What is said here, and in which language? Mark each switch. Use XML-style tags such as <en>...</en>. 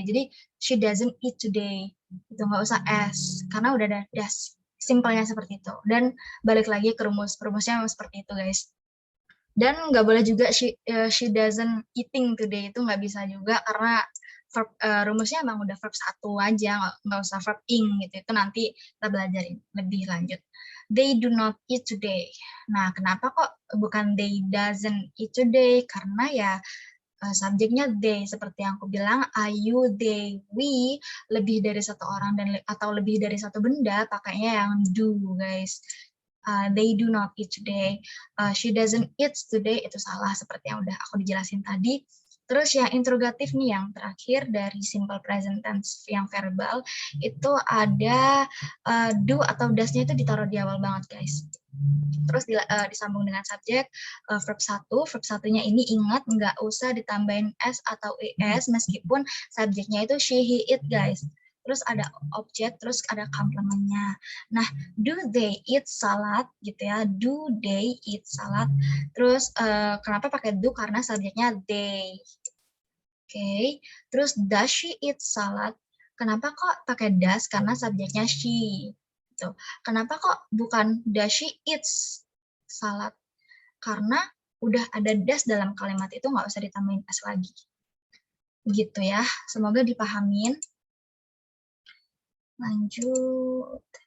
<id>Jadi</id> <en>she doesn't eat today.</en> <id>Itu nggak usah s karena udah ada does. Simpelnya seperti itu. Dan balik lagi ke rumusnya memang seperti itu, guys. Dan nggak boleh juga</id> <en>she doesn't eating today,</en> <id>itu nggak bisa juga karena verb, rumusnya emang udah verb 1 aja, nggak usah verb ing gitu. Itu nanti kita belajar lebih lanjut.</id> <en>They do not eat today.</en> <id>Nah, kenapa kok bukan</id> <en>they doesn't eat today?</en> <id>Karena ya subjeknya they, seperti yang aku bilang, I, you, they, we, lebih dari satu orang atau lebih dari satu benda, pakainya yang do, guys.</id> <en>They do not eat today. She doesn't eat today,</en> <id>itu salah seperti yang udah aku dijelasin tadi. Terus yang interrogatif nih yang terakhir dari simple present tense yang verbal itu ada do atau does-nya itu ditaruh di awal banget guys. Terus disambung dengan subjek verb 1. Verb satunya ini ingat nggak usah ditambahin s atau es meskipun subjeknya itu she, he, it guys. Terus ada objek, terus ada komplemennya. Nah,</id> <en>do they eat salad</en> <id>gitu ya?</id> <en>Do they eat salad?</en> <id>Terus kenapa pakai do? Karena subjeknya they. Oke. Terus</id> <en>does she eat salad?</en> <id>Kenapa kok pakai does? Karena subjeknya she. Gitu. Kenapa kok bukan</id> <en>does she eats salad?</en> <id>Karena udah ada does dalam kalimat itu, nggak usah ditambahin s lagi. Gitu ya. Semoga dipahamin. Lanjut.</id>